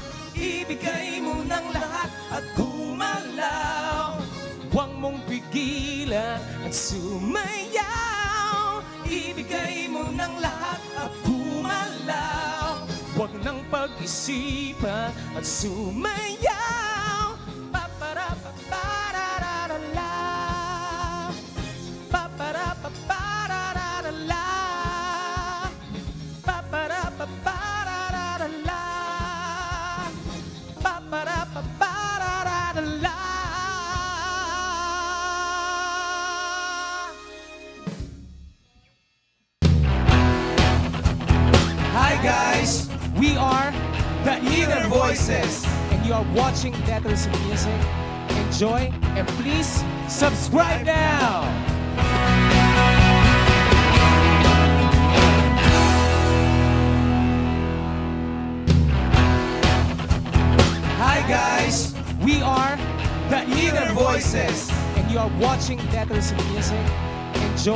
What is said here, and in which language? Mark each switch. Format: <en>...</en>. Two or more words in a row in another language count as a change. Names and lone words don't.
<tl>Ibigay mo ng lahat at gumalaw. Huwag mong pigilan at sumayaw. Ibigay mo ng lahat at gumalaw. Huwag nang pag-isipan at sumayaw. Pa-para-pa-para-ra-la. Pa-para-pa-para-ra-la. Pa-para-pa-para-ra-la. Pa-para-pa-para-ra-la.</tl> <en>Hi guys, we are the Inner Voices, and you are watching Letters in Music. Enjoy and please subscribe now. Hi guys, we are the Inner Voices, and you are watching Letters in Music.</en>